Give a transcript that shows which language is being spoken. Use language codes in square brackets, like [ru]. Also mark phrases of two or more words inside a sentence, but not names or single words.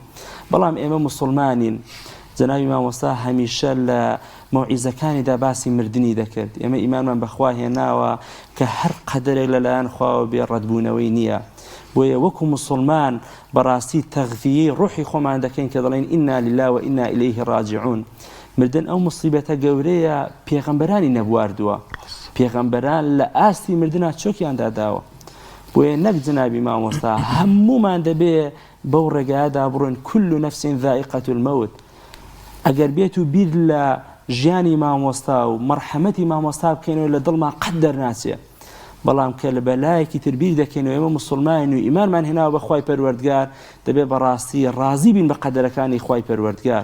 [ckb] بەڵام ئێمە مسلمانین جنابی مامۆستا هەمیشە لە مەوعیزەکانیدا باسی مردنی دەکرد ئێمە ئیمانمان بەخوا هێناوە کە هەر قەدەرێک لەلایەن خواوە بێ ڕەتبوونەوەی نییە بۆیە وەکو مسلمان بەڕاستی تەغذیەی ڕوحی خۆمان دەکەین کە دەڵێن [ar] ئینا لله و ئینا ئیلەیه ڕاجعون. [ckb] مردن ئەو مصیبەتە گەورەیە پێغەمبەرانی نەبواردووە پێغەمبەران لە ئاستی مردنا چۆکیان داداوە بۆیە نەک جنابی مامۆستا هەمومان دەبێ بەو ڕێگایەدا بڕۆین [ar] كل نفس ذائقة الموت. [ckb] ئەگەر بێت و بیر لە ژیانی مامۆستا و مەرحەمەتی مامۆستا بکەینەوە لە دڵمان قەت دەرناچێ بەڵام کە لە بەلایەکی تربیر دەکەینەوە ئێمە مسلمان و ئیمانمان هێناوە بە خوای پەروەردگار دەبێت بەڕاستی ڕازی بین بە قەدەرەکانی خوای پەروەردگار.